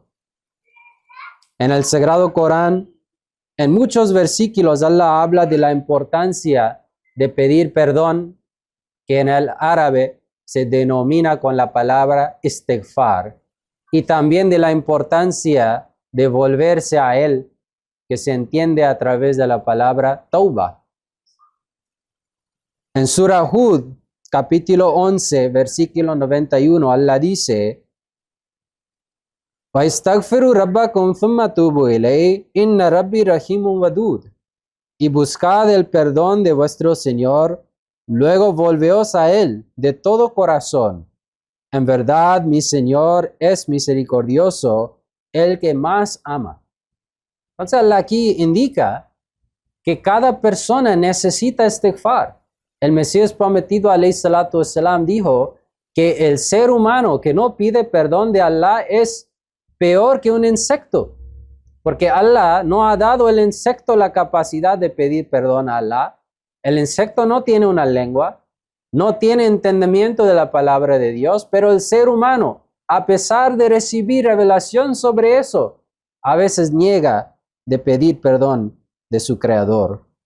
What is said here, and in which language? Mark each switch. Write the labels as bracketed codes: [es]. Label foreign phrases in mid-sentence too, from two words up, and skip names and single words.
[es] En el Sagrado Corán, en muchos versículos, Allah habla de la importancia de pedir perdón, que en el árabe se denomina con la palabra istighfar, y también de la importancia de volverse a Él, que se entiende a través de la palabra tauba. En Surah Hud, capítulo 11, versículo 91, Allah dice: [ar] وَإِسْتَغْفِرُوا رَبَّكُمْ ثُمَّ تُوبُوا إِلَيْهِ إِنَّ رَبِّي رَحِيمٌ وَدُودٌ. [es] Y buscad el perdón de vuestro Señor, luego volveos a Él de todo corazón. En verdad, mi Señor es misericordioso, el que más ama. Entonces, Allah aquí indica que cada persona necesita istighfar. El Mesías prometido, [ar] عليه الصلاة والسلام, [es] dijo que el ser humano que no pide perdón de Allah es peor que un insecto, porque Allah no ha dado al insecto la capacidad de pedir perdón a Allah. El insecto no tiene una lengua, no tiene entendimiento de la palabra de Dios, pero el ser humano, a pesar de recibir revelación sobre eso, a veces niega de pedir perdón de su Creador.